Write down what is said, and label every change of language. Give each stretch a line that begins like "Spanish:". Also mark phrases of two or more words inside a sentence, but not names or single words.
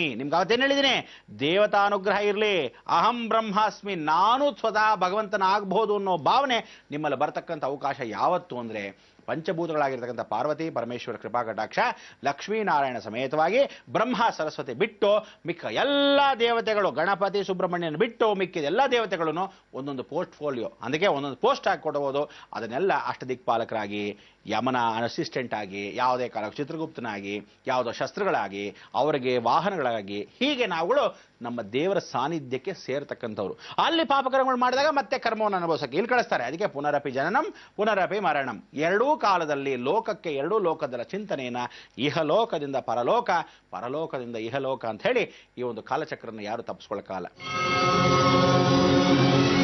Kannada: ನಿಮ್ಗೆ ಅವತ್ತೇನು ಹೇಳಿದ್ದೀನಿ, ದೇವತಾನುಗ್ರಹ ಇರಲಿ,
Sanskrit: ಅಹಂ ಬ್ರಹ್ಮಾಸ್ಮಿ,
Kannada: ನಾನು ಸ್ವತಃ ಭಗವಂತನ ಆಗಬಹುದು ಅನ್ನೋ ಭಾವನೆ ನಿಮ್ಮಲ್ಲಿ ಬರ್ತಕ್ಕಂಥ ಅವಕಾಶ ಯಾವತ್ತು ಅಂದರೆ, ಪಂಚಭೂತಗಳಾಗಿರ್ತಕ್ಕಂಥ ಪಾರ್ವತಿ ಪರಮೇಶ್ವರ ಕೃಪಾ ಕಟಾಕ್ಷ ಲಕ್ಷ್ಮೀನಾರಾಯಣ ಸಮೇತವಾಗಿ ಬ್ರಹ್ಮ ಸರಸ್ವತಿ ಬಿಟ್ಟು ಮಿಕ್ಕ ಎಲ್ಲ ದೇವತೆಗಳು, ಗಣಪತಿ ಸುಬ್ರಹ್ಮಣ್ಯನ ಬಿಟ್ಟು ಮಿಕ್ಕಿದ ಎಲ್ಲ ದೇವತೆಗಳನ್ನು ಒಂದೊಂದು ಪೋರ್ಟ್ಫೋಲಿಯೋ, ಅದಕ್ಕೆ ಒಂದೊಂದು ಪೋಸ್ಟ್ ಆಗಿ ಕೊಡಬಹುದು. ಅದನ್ನೆಲ್ಲ ಅಷ್ಟದಿಕ್ಪಾಲಕರಾಗಿ, ಯಮನ ಅಸಿಸ್ಟೆಂಟ್ ಆಗಿ, ಯಾವುದೇ ಕಾಲ ಚಿತ್ರಗುಪ್ತನಾಗಿ, ಯಾವುದೋ ಶಸ್ತ್ರಗಳಾಗಿ, ಅವರಿಗೆ ವಾಹನಗಳಾಗಿ, ಹೀಗೆ ನಾವುಗಳು ನಮ್ಮ ದೇವರ ಸಾನ್ನಿಧ್ಯಕ್ಕೆ ಸೇರ್ತಕ್ಕಂಥವ್ರು. ಅಲ್ಲಿ ಪಾಪಕರ್ಮಗಳು ಮಾಡಿದಾಗ ಮತ್ತೆ ಕರ್ಮವನ್ನು ಅನುಭವಿಸಕ್ಕೆ ಇಲ್ಲಿ ಕಳಿಸ್ತಾರೆ. ಅದಕ್ಕೆ
Sanskrit: ಪುನರಪಿ ಜನನಂ ಪುನರಪಿ ಮರಣಂ,
Kannada: ಎರಡೂ ಕಾಲದಲ್ಲಿ ಲೋಕಕ್ಕೆ, ಎರಡೂ ಲೋಕದ ಚಿಂತನೆಯನ್ನ ಇಹಲೋಕದಿಂದ ಪರಲೋಕ, ಪರಲೋಕದಿಂದ ಇಹಲೋಕ ಅಂತ ಹೇಳಿ ಈ ಒಂದು ಕಾಲಚಕ್ರನ ಯಾರು ತಪ್ಪಿಸ್ಕೊಳ್ಳೋಕ್ಕಾಗಲ್ಲ.